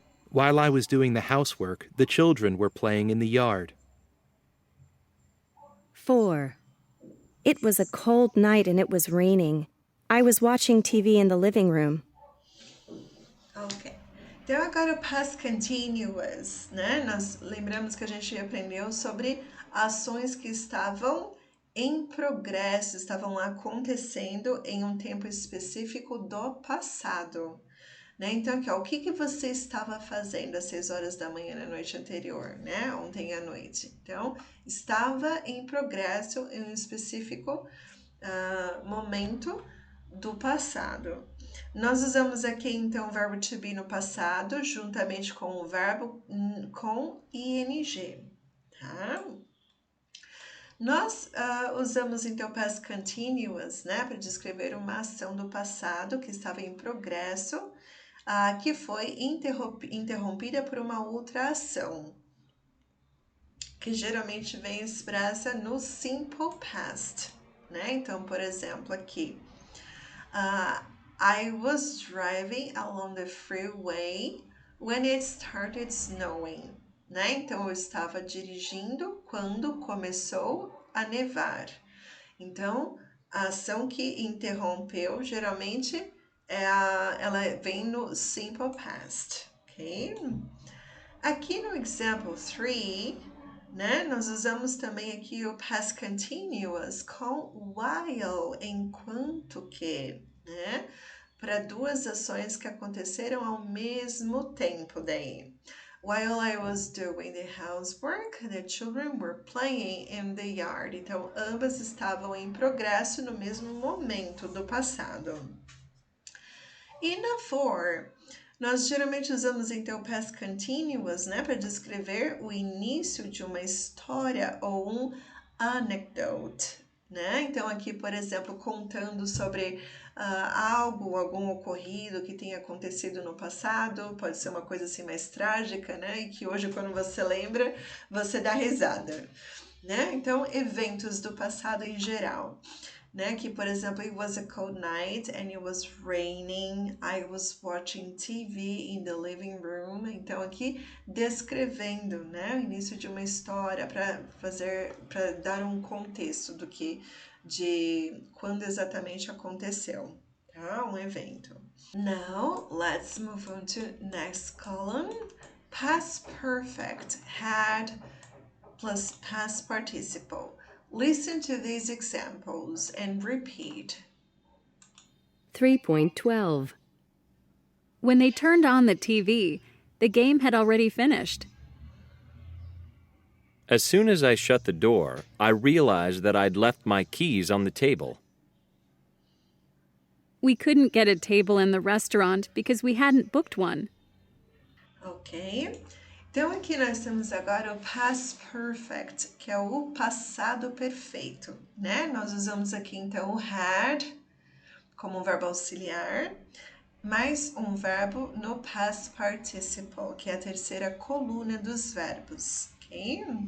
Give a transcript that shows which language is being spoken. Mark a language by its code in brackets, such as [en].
[en] While I was doing the housework, the children were playing in the yard. 4, It was a cold night and it was raining. I was watching TV in the living room. [pt] Ok. Então, agora o past continuous, né? Nós lembramos que a gente aprendeu sobre ações que estavam em progresso, estavam acontecendo em um tempo específico do passado. Né? Então, aqui, ó, o que você estava fazendo às 6 horas da manhã na noite anterior, né? Ontem à noite. Então, estava em progresso em um específico momento do passado. Nós usamos aqui, então, o verbo to be no passado, juntamente com o verbo com ing, tá? Nós usamos, então, past continuous, né, para descrever uma ação do passado que estava em progresso, que foi interrompida por uma outra ação, que geralmente vem expressa no simple past, né? Então, por exemplo, aqui, I was driving along the freeway when it started snowing, né? Então, eu estava dirigindo quando começou a nevar. Então, a ação que interrompeu, geralmente, ela vem no simple past, ok? Aqui no example 3, né, nós usamos também aqui o past continuous com while, enquanto que, né, para duas ações que aconteceram ao mesmo tempo daí. [en] While I was doing the housework, the children were playing in the yard. [pt] Então, ambas estavam em progresso no mesmo momento do passado. E na for, nós geralmente usamos então o past continuous, né, para descrever o início de uma história ou um anecdote, né? Então aqui, por exemplo, contando sobre algum ocorrido que tenha acontecido no passado, pode ser uma coisa assim mais trágica, né? E que hoje, quando você lembra, você dá risada, né? Então, eventos do passado em geral. Né? Que, por exemplo, it was a cold night and it was raining. [en] I was watching TV in the living room. [pt] Então, aqui descrevendo, né, o início de uma história para dar um contexto de quando exatamente aconteceu, tá? Um evento. [en] Now, let's move on to next column. Past perfect, had plus past participle. Listen to these examples and repeat. 3.12. When they turned on the TV, the game had already finished. As soon as I shut the door, I realized that I'd left my keys on the table. We couldn't get a table in the restaurant because we hadn't booked one. Ok? [pt] Então, aqui nós temos agora o past perfect, que é o passado perfeito, né? Nós usamos aqui, então, o had como um verbo auxiliar, mais um verbo no past participle, que é a terceira coluna dos verbos, ok?